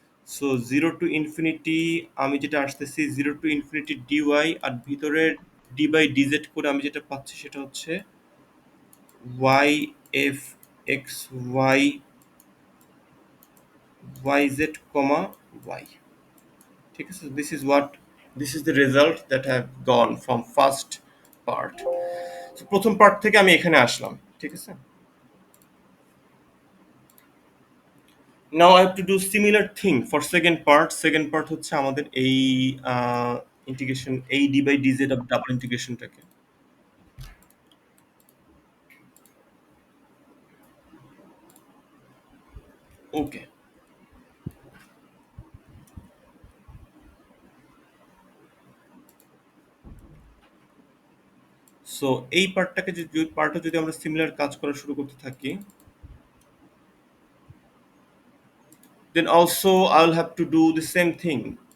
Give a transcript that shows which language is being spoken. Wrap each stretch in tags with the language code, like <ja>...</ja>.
<bn>So zero to infinity আমি যেটা আসতেছি জিরো টু ইনফিনিটি ডিওয়াই, আর ভিতরের ডি বাই ডিজেড করে আমি যেটা পাচ্ছি সেটা হচ্ছে Y F x Y Y Z কমা ওয়াই।</bn> <en>ঠিক আছে, this is the result that have gone from first part.</en> <bn>প্রথম পার্ট থেকে আমি এখানে আসলাম, ঠিক আছে।</bn> <en>Now I have to do similar thing for second part.</en> <bn>Second part হচ্ছে আমাদের এই ইন্টিগ্রেশন এই D by DZ of double ইন্টিগ্রেশনটাকে। Okay, so এই পার্টটাকে যদি পার্টটা যদি আমরা সিমিলার কাজ করা শুরু করতে থাকি,</bn> <en>then also I'll have to do the same thing.</en>